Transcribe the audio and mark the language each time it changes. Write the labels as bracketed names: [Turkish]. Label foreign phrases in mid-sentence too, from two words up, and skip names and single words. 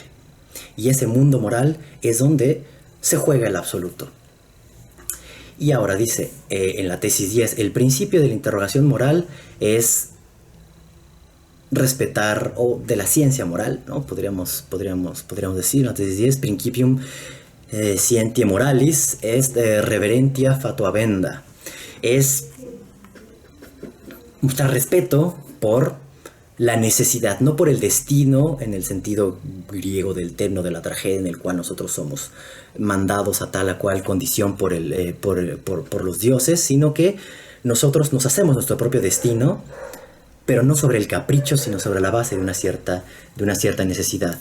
[Spanish] Y ese mundo moral es donde se juega el absoluto. Y ahora dice, en la tesis 10, el principio de la interrogación moral es respetar, o de la ciencia moral, ¿no? Podríamos decir, la tesis 10, [Latin] principium scientiae moralis est reverentia fatuavenda. [Spanish] Es mostrar respeto por la necesidad, no por el destino en el sentido griego del término de la tragedia, en el cual nosotros somos mandados a tal o cual condición por los dioses, sino que nosotros nos hacemos nuestro propio destino, pero no sobre el capricho, sino sobre la base de una cierta necesidad.